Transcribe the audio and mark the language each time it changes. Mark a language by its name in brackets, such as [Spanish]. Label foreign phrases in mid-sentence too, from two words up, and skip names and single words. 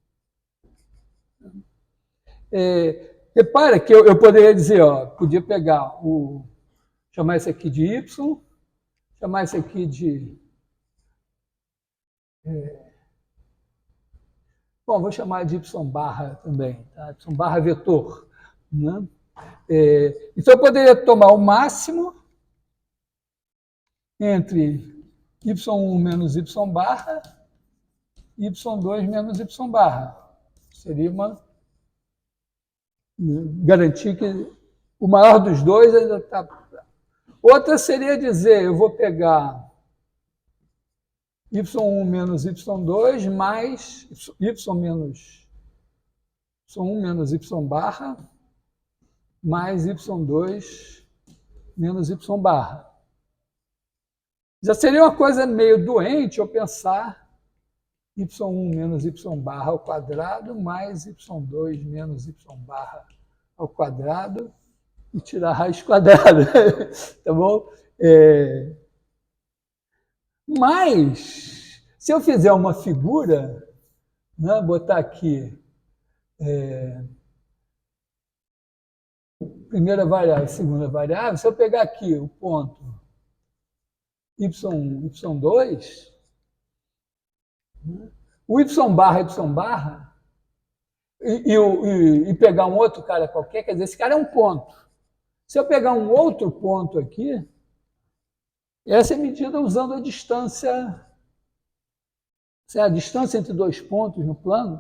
[Portuguese] Repara que eu poderia dizer, podia pegar chamar esse aqui de y, chamar esse aqui de... bom, vou chamar de y barra também, tá? Y barra vetor. Né? Então, eu poderia tomar o máximo entre y1 menos y barra e y2 menos y barra. Seria uma garantir que o maior dos dois ainda está... Outra seria dizer, eu vou pegar y1 menos y2 mais y menos y1 menos y barra mais y2 menos y barra. Já seria uma coisa meio doente eu pensar y1 menos y barra ao quadrado mais y2 menos y barra ao quadrado e tirar a raiz quadrada, tá bom? Mas, se eu fizer uma figura, né, botar aqui primeira variável, segunda variável, se eu pegar aqui o ponto y1, y2, o y barra, e pegar um outro cara qualquer, quer dizer, esse cara é um ponto. Se eu pegar um outro ponto aqui, essa é medida usando a distância entre dois pontos no plano.